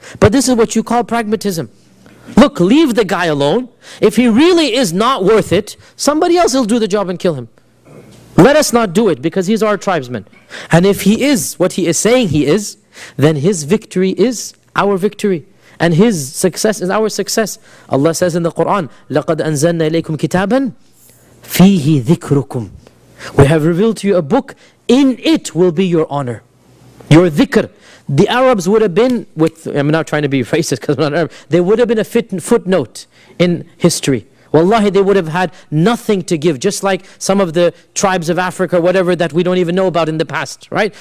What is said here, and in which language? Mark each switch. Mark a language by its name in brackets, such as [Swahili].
[English] But this is what you call pragmatism. Look, leave the guy alone. If he really is not worth it, somebody else will do the job and kill him. Let us not do it because he's our tribesman. And if he is what he is saying he is, then his victory is our victory. And his success is our success. Allah says in the Quran, [Arabic] لَقَدْ أَنزَلْنَا إِلَيْكُمْ كِتَابًا فِيهِ ذِكْرُكُمْ. [English] We have revealed to you a book, in it will be your honor. Your dhikr. The Arabs would have been, I'm not trying to be racist because I'm not Arab, they would have been a footnote in history. Wallahi, they would have had nothing to give, just like some of the tribes of Africa, whatever, that we don't even know about in the past, right?